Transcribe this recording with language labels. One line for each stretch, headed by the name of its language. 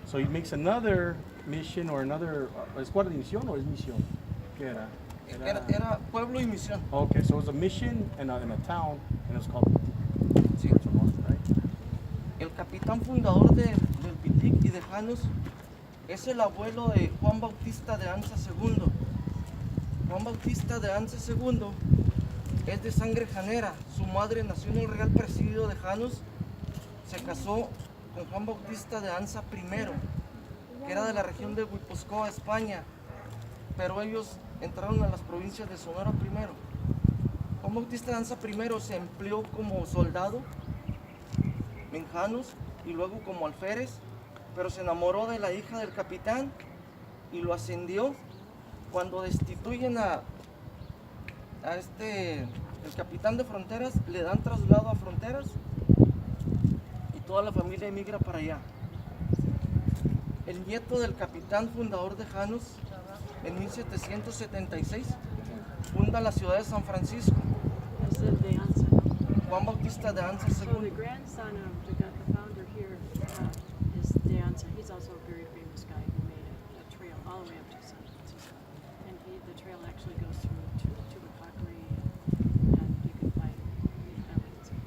English: So he makes another mission or another
Spanish: ¿es guarnición o es misión? ¿Qué era? Era pueblo y misión.
English: Okay, so it was a mission and a town, and it was called Pitic.
Spanish: Sí.
English: Right?
Spanish: El capitán fundador del Pitic y de Janos es el abuelo de Juan Bautista de Anza II. Juan Bautista de Anza II es de sangre janera. Su madre nació en el Real Presidio de Janos. Se casó con Juan Bautista de Anza I, que era de la región de Guipúzcoa, España. Pero ellos entraron a las provincias de Sonora primero. Juan Bautista de Anza I se empleó como soldado en Janos y luego como alférez, pero se enamoró de la hija del capitán y lo ascendió. Cuando destituyen el capitán de Fronteras, le dan traslado a Fronteras y toda la familia emigra para allá. El nieto del capitán fundador de Janos, en 1776, funda la ciudad de San Francisco, Es el de Anza. Juan Bautista de Anza
English: So the II. grandson of the founder here is De Anza. He's also a very famous guy who made a trail all the way up to San Francisco. And the trail actually goes through to Macockery, and you can find evidence.